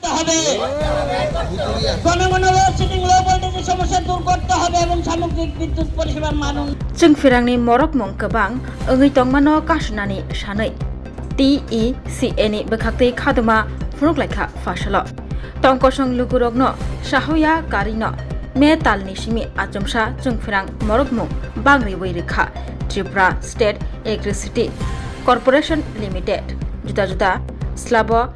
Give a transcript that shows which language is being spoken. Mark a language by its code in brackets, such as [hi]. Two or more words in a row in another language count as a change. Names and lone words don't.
[bn] হবে, ঘন ঘন লোডশেডিং [en] low voltage-er [bn] সমস্যা দূর করতে হবে এবং সামগ্রিক বিদ্যুৎ পরিষেবার মান [trp] जों फिरांनि मरक मुं गोबां ओङै तंमानो कासुनानि सानै TECA नि बोखाक्तै खादुमा फुरुकलायखा फासल तंकसं लुगुरगनो साहया कारिनो मे तालनि सिमि आजमसा जों फिरां मरक मुं बांग्रि वैरेखा त्रिपुरा स्टेट इलेक्ट्रिसिटी कर्पोरेशन लिमिटेड जुदा जुदा स्लाबो